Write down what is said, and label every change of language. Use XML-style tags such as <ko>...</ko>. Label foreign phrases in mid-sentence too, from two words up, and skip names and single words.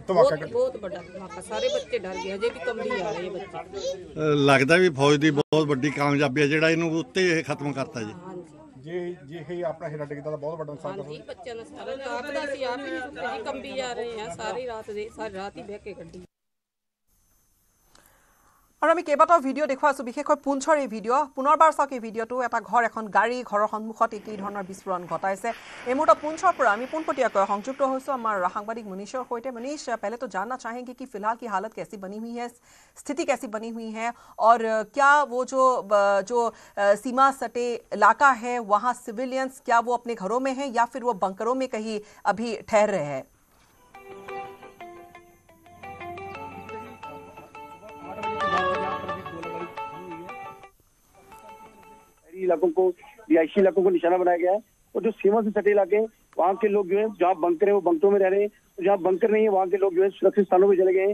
<pa>ਬਹੁਤ ਵੱਡਾ ਧਮਾਕਾ, ਸਾਰੇ ਬੱਚੇ ਡਰ ਗਏ, ਹਜੇ ਵੀ ਕੰਬੀ ਆ ਰਹੇ ਬੱਚੇ। ਲੱਗਦਾ ਵੀ ਫੌਜ ਦੀ ਬਹੁਤ ਵੱਡੀ ਕਾਮਯਾਬੀ ਹੈ ਜਿਹੜਾ ਇਹਨੂੰ ਉੱਤੇ ਖਤਮ ਕਰਤਾ ਜੀ। ਜੇ ਇਹ ਆਪਣਾ ਹਿੱਲਾ ਡਿੱਗਦਾ ਤਾਂ ਬਹੁਤ ਵੱਡਾ ਨੁਕਸਾਨ ਹਾਂਜੀ, ਬੱਚਿਆਂ ਦਾ ਸਾਰਾ ਰਾਤ ਦਾ ਸੀ, ਆਪ ਹੀ ਨਹੀਂ ਸੁੱਤੇ ਜੀ, ਕੰਬੀ ਜਾ ਰਹੇ ਆ ਸਾਰੀ ਰਾਤ ਹੀ ਬਹਿ ਕੇ ਕੱਢੀ।</pa> <as>আৰু আমি কেইবাটাও ভিডিঅ' দেখুৱাইছোঁ, বিশেষকৈ পুঞ্চৰ এই ভিডিঅ'। পুনৰবাৰ চাওক এই ভিডিঅ'টো। এটা ঘৰ, এখন গাড়ী, ঘৰৰ সন্মুখত এই ধৰণৰ বিস্ফোৰণ ঘটাইছে। এই মুহূৰ্তত পুঞ্চৰ পৰা আমি পোনপটীয়াকৈ সংযুক্ত হৈছোঁ আমাৰ সাংবাদিক মনীষৰ সহিত।</as> <hi>मनीष, पहले तो जानना चाहेंगे कि फिलहाल की हालत कैसी बनी हुई है, स्थिति कैसी बनी हुई है, और क्या वो जो सीमा सटे इलाका है वहाँ सिविलियंस क्या वो अपने घरों में हैं या फिर वो बंकरों में कहीं अभी ठहर रहे हैं? इलाकों को, रिहायशी इलाकों को निशाना बनाया गया है, और जो सीमा से सटे इलाके वहाँ के लोग जो है, जहाँ बंकर है वो बंकरों में रह रहे हैं, तो जहाँ बंकर नहीं है वहाँ के लोग जो है सुरक्षित स्थानों पर चले गए हैं।</hi>